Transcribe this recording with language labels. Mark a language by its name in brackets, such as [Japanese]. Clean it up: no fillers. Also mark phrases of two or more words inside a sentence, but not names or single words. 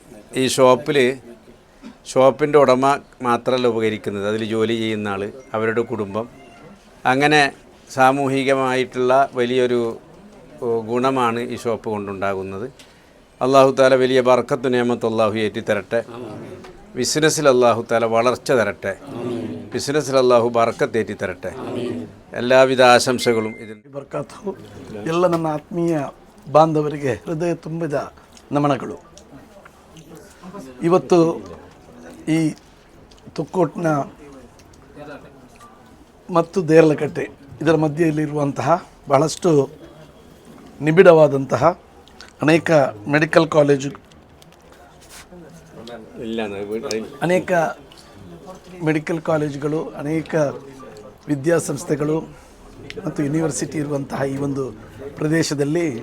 [Malayalam] ഈ ഷോപ്പിൻ്റെ ഉടമ മാത്രമല്ല ഉപകരിക്കുന്നത്, അതിൽ ജോലി ചെയ്യുന്ന ആൾ, അവരുടെ കുടുംബം, അങ്ങനെ സാമൂഹികമായിട്ടുള്ള വലിയൊരു ഗുണമാണ് ഈ ഷോപ്പ് കൊണ്ടുണ്ടാകുന്നത്. [Arabic] الله تعالى [Malayalam] വലിയ ബർക്കത്ത് നിഅമത്ത് അല്ലാഹു ഏറ്റി തരട്ടെ. ബിസിനസ്സിൽ [Arabic] الله تعالى [Malayalam] വളർച്ച തരട്ടെ. ബിസിനസ്സിൽ അല്ലാഹു ബർക്കത്ത് ഏറ്റി തരട്ടെ. [Kannada] ಎಲ್ಲವಿಧ ಆಶಂಸೆಗಳು ಇದನ್ನು ಬರ್ಕಾತು. ಎಲ್ಲ ನನ್ನ ಆತ್ಮೀಯ ಬಾಂಧವರಿಗೆ ಹೃದಯ ತುಂಬಿದ ನಮನಗಳು. ಇವತ್ತು ಈ ತುಕ್ಕೋಟ್ನ ಮತ್ತು ದೇರಳಕಟ್ಟೆ ಇದರ ಮಧ್ಯೆಯಲ್ಲಿರುವಂತಹ ಬಹಳಷ್ಟು ನಿಬಿಡವಾದಂತಹ ಅನೇಕ ಮೆಡಿಕಲ್ ಕಾಲೇಜು, ಅನೇಕ ಮೆಡಿಕಲ್ ಕಾಲೇಜುಗಳು, ಅನೇಕ ವಿದ್ಯಾಸಂಸ್ಥೆಗಳು ಮತ್ತು ಯೂನಿವರ್ಸಿಟಿ ಇರುವಂತಹ ಈ ಒಂದು ಪ್ರದೇಶದಲ್ಲಿ